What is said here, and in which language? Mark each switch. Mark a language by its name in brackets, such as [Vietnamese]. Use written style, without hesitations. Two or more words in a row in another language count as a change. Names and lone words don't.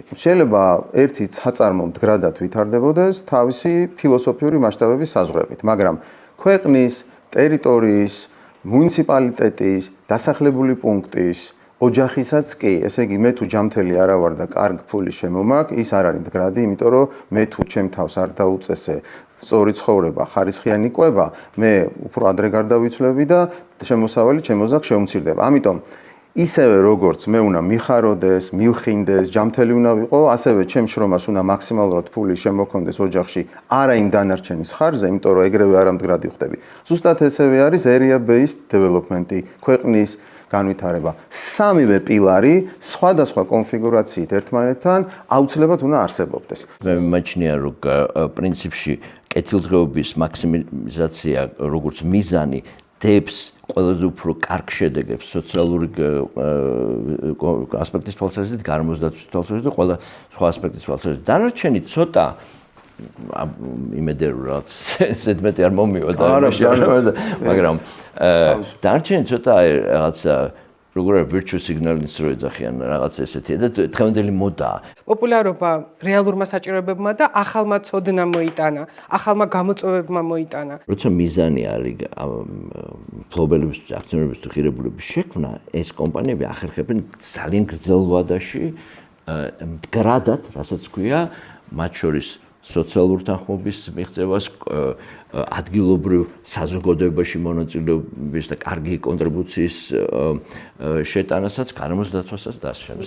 [Georgian] შეიძლება ერთი საწარმო მდგრადად ვითარდებოდეს თავისი ფილოსოფიური მასშტაბების საზღვრებით, მაგრამ ქვეყნის, ტერიტორიის, მუნიციპალიტეტის, დასახლებული პუნქტის ოჯახისაც კი, ესე იგი მე თუ ჯამთელი არა ვარ და კარგ ფული შემომაქვს, ის არ არის მდგრადი, იმიტომ რომ მე თუ ჩემ თავს არ დაუწესე სწორი ცხოვრება, ხარისხიანი კვება, მე უფრო ადრე გარდავიცვლები და შემოსავალი ჩემ ოძახს შეუმცირდება. ამიტომ ისევე როგორც მე უნდა მიხაროდეს, მილხინდეს, ჯამთელი უნდა ვიყო, ასევე ჩემ შრომას უნდა მაქსიმალურად ფული შემოქონდეს ოჯახში, არა იმ დანარჩენის ხარზე, იმიტომ რომ ეგრევე არ ამდგრადი ხდები. ზუსტად ესევე არის [English] area based development- [Georgian] ი, ქვეყნის განვითარება. სამივე პილარი სხვადასხვა კონფიგურაციით ერთმანეთთან აუცილებლად უნდა არსებობდეს. მე მიმაჩნია, რომ პრინციპში კეთილდღეობის მაქსიმიზაცია როგორც მიზანი დებს ყველაზე უფრო კარგ შედეგებს სოციალური ასპექტის თვალსაზრისით, გარემოს დაცვის თვალსაზრისით და ყველა სხვა ასპექტის თვალსაზრისით. დანარჩენი ცოტა იმედერურად ზედმეტი არ მომივა და მაგრამ დანარჩენი ცოტა რაღაცა როგორ არის [English] virtue signaling- [Georgian] ს რო ეძახიან რაღაც ესეთია და დღევანდელი მოდაა. პოპულარობა რეალურმა საჭიროებებმა და ახალმა ცოდნამ მოიტანა, ახალმა გამოწვევებმა მოიტანა. როცა მიზანი არის მფლობელების აქციონერების ღირებულების შექმნა, ეს კომპანიები ახერხებენ ძალიან გრძელ ვადაში მდგრადად, რასაც ქვია, მათ შორის სოციალურ თანხმობის მიღწევას, ადგილობრივ საზოგადოებაში მონაწილეობის და კარგი კონტრიბუციის შეტანასაც, გარემოს დაცვასაც და ასე შემდეგ.